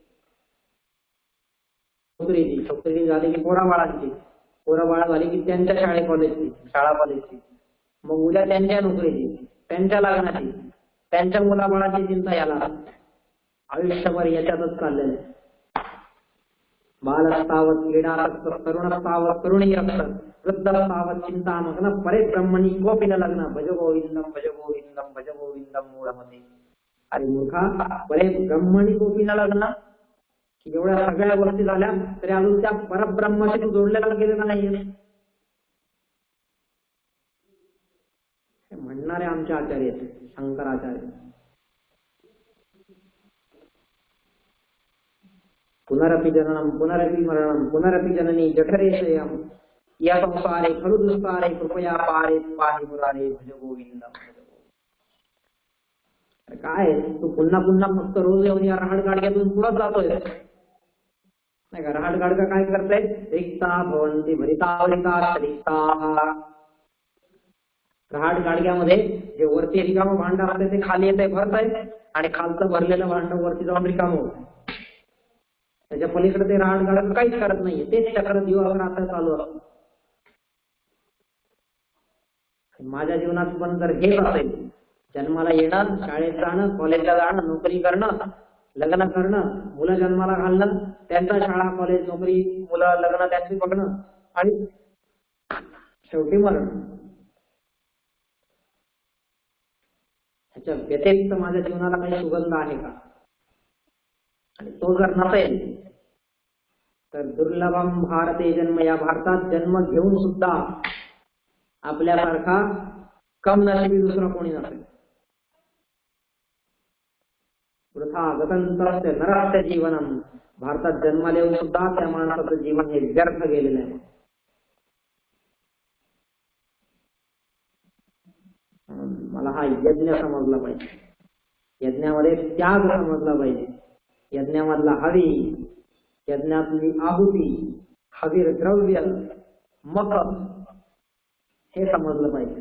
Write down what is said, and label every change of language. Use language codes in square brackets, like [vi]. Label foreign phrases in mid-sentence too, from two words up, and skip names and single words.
[mr] नोकरी झाली की पोराबाळांची, पोराबाळा झाली की त्यांच्या शाळा कॉलेजची, मग उद्या त्यांच्या नोकरीची, त्यांच्या लग्नाची, त्यांच्या मुलाबाळाची चिंता याला आयुष्यभर याच्यातच चाललेलं आहे. [sa] बालस्तावत क्रीडारक्त, तरुणस्तावत तरुणी रक्त, वृद्धस्तावत चिंतामग्न, परे ब्रह्मणी कोपी न लग्न, भज गोविंदम भज गोविंदम भज गोविंदम मूढमते. [mr] अरे मूर्खा, [sa] परे ब्रह्मणी कोपी न लग्न, [mr] एवढ्या सगळ्या गोष्टी झाल्या तरी अजून त्या परब्रह्माशी जोडलेला गेलेला नाहीये. म्हणणारे आमचे आचार्य शंकराचार्य. [sa] पुनरपि जननम पुनरपि मरणम पुनरपि जननी जठरेशयम, या संसारे खलु दुस्तारे कृपया पारे पाहि मुरारे, भज गोविंदम. [mr] काय तू पुन्हा पुन्हा फक्त रोज येऊन या रहाड गाडग्यातून पुढे जातोय नाही का? रहाड गाडगा काय करताय, [sa] रिक्ता भवंती भरितावरिता रिक्ता. [mr] रहाड गाडग्यामध्ये जे वरती रिकामं भांड असते ते खाली येते भरत आहे, आणि खालचं भरलेलं भांड वरती जाऊन रिकामं होत. त्याच्या पलीकडे ते रहाड गाडग काहीच करत नाहीये, तेच चक्र दिवसभर आता चालू असतं. माझ्या जीवनात पण जर हेच असेल, जन्माला येणं, शाळेत जाणं, कॉलेजला जाणं, नोकरी करणं, लग्न करणं, मुलं जन्माला घालणं, त्यांचा शाळा कॉलेज नोकरी मुलं लग्न त्यांची बघणं, आणि शेवटी मरण, ह्याच्या व्यतिरिक्त माझ्या जीवनाला काही सुगंध आहे का? आणि तो जर नसेल तर [sa] दुर्लभम भारते जन्म, [mr] या भारतात जन्म घेऊन सुद्धा आपल्यासारखा कम नशिबी दुसरा कोणी नसेल. [sa] वृथा गतंतरस्य नरस्य जीवनम, [mr] भारतात जन्माला येऊन सुद्धा त्या माणसाचं जीवन हे व्यर्थ गेलेलं आहे. मला हा यज्ञ समजला पाहिजे, यज्ञामध्ये त्याग समजला पाहिजे, यज्ञामधला हवी, यज्ञातली आहुती, हवीर द्रव्य, मख, हे समजलं पाहिजे.